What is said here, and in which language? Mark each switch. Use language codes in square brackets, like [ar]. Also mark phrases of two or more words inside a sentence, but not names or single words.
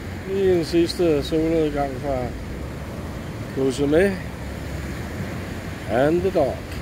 [da] Lige en sidste solnedgang fra Cozumel [en] and the dog.